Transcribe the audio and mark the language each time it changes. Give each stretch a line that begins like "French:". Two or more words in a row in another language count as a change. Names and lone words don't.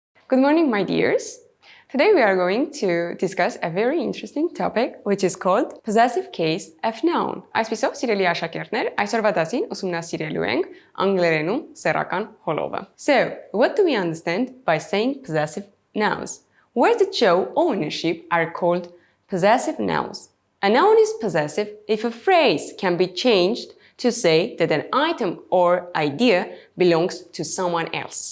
English: Good morning, my dears. Today we are going to discuss a very interesting topic which is called possessive case of noun.
Armenian: Այսպիսով, սիրելի աշակերտներ, այսօրվա դասին ուսումնասիրելու ենք անգլերենում սեռական հոլովը.
English: So, what do we understand by saying possessive nouns? Words that show ownership are called possessive nouns. A noun is possessive if a phrase can be changed to say that an item or idea belongs to someone else.